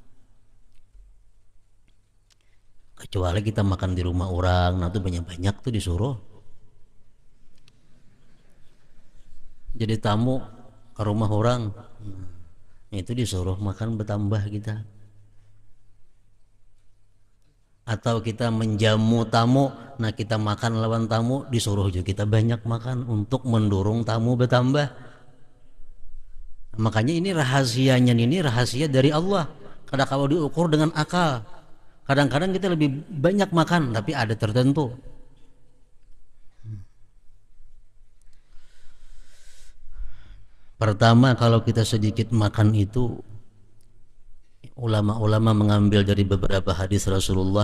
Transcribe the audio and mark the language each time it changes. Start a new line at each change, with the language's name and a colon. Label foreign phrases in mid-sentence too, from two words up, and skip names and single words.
Indonesian: Kecuali kita makan di rumah orang, nah tuh banyak-banyak tuh disuruh. Jadi tamu ke rumah orang, itu disuruh makan bertambah kita. Atau kita menjamu tamu, nah kita makan lawan tamu, disuruh juga kita banyak makan untuk mendorong tamu bertambah. Makanya ini rahasianya, ini rahasia dari Allah. Kadang kalau diukur dengan akal, kadang-kadang kita lebih banyak makan, tapi ada tertentu. Pertama, kalau kita sedikit makan itu, ulama-ulama mengambil dari beberapa hadis Rasulullah.